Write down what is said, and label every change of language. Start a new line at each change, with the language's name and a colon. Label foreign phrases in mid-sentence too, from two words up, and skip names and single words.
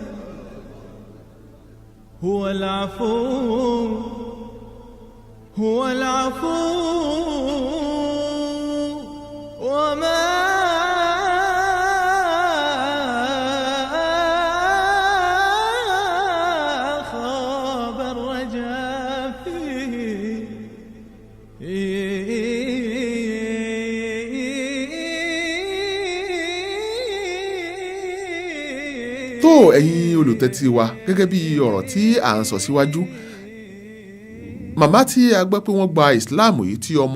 Arabic: هو العفو، هو العفو، وما خاب الرجاء فيه.
Yoruba: tó ẹ̀yin olùtẹ́tí wa, gẹ́gẹ́ bí ọ̀rọ̀ tí à ń sọ síwájú, màmá tí a gbọ́ pé wọ́n gba Islam yìí tí ọmọ